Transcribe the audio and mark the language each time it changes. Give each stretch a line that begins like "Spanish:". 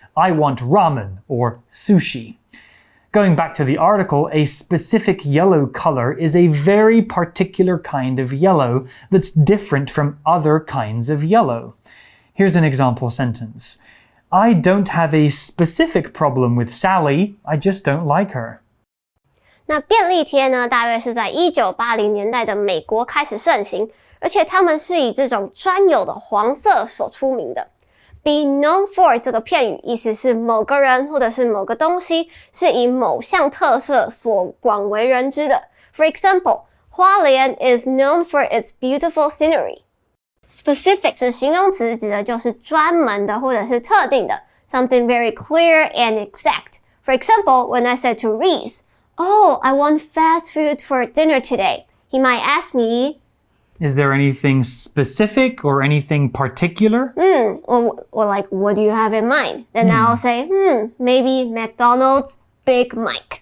English: I want ramen or sushi. Going back to the article, a specific yellow color is a very particular kind of yellow that's different from other kinds of yellow. Here's an example sentence. I don't have a specific problem with Sally, I just don't like her.
Chinese: 那便利贴呢，大约是在1980年代的美国开始盛行，而且他们是以这种专有的黄色所出名的。
English: Be known for
Chinese: 这个片语意思是某个人或者是某个东西是以某项特色所广为人知的。
English: For example, 花莲 is known for its beautiful scenery.
Chinese: Specific 是形容词，指的就是专门的或者是特定的
English: something very clear and exact. For example, when I said to Reese, Oh, I want fast food for dinner today. He might ask me, Is there anything specific or anything particular? Or like, what do you have in mind? Then I'll say, maybe McDonald's Big Mac.